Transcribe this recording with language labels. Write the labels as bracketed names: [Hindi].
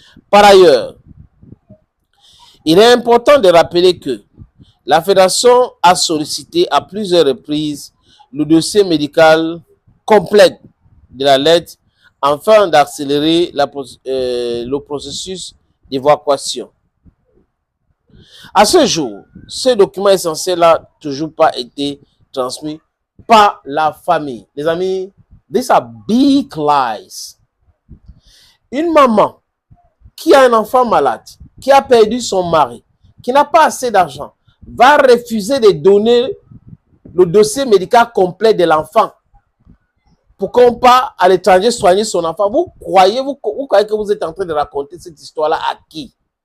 [French] Par ailleurs, il est important de rappeler que la Fédération a sollicité à plusieurs reprises le dossier médical complet de la lettre afin d'accélérer le processus d'évacuation. À ce jour, ce document essentiel n'a toujours pas été transmis par la famille. Les amis, [English] these are big lies. [French] Une maman qui a un enfant malade, qui a perdu son mari, qui n'a pas assez d'argent, va refuser de donner le dossier médical complet de l'enfant pour qu'on part à l'étranger soigner son enfant. Vous croyez que vous êtes en train de raconter cette histoire-là à qui?